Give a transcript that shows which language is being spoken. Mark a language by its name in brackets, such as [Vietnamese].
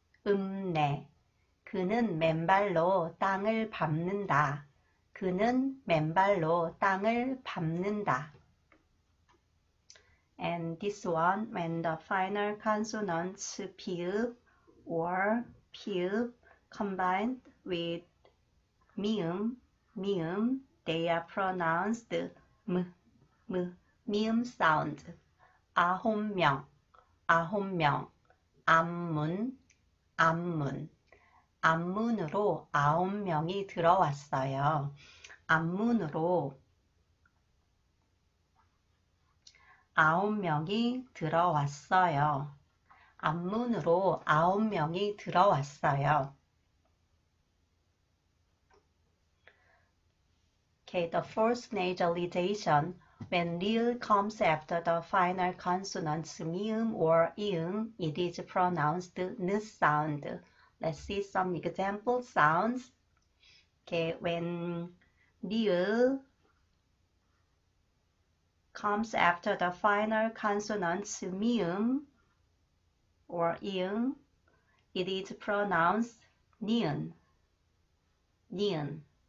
[Korean] 그는 맨발로 땅을 밟는다. 그는 맨발로 땅을 밟는다. [English] And this one, when the final consonants 피읍 or 피읍 combined with 미음, they are pronounced 미음 sound. [Korean] 9명, 앞문, 앞문으로 9명이 들어왔어요. 앞문으로 9명이 들어왔어요. 앞문으로 9명이 들어왔어요. [English] Okay, the fourth nasalization, when 리을 comes after the final consonants 미음 or 이응, it is pronounced 느 sound. Let's see some example sounds. Okay, when 리을 comes after the final consonants 미음 or 이응, it is pronounced 니은.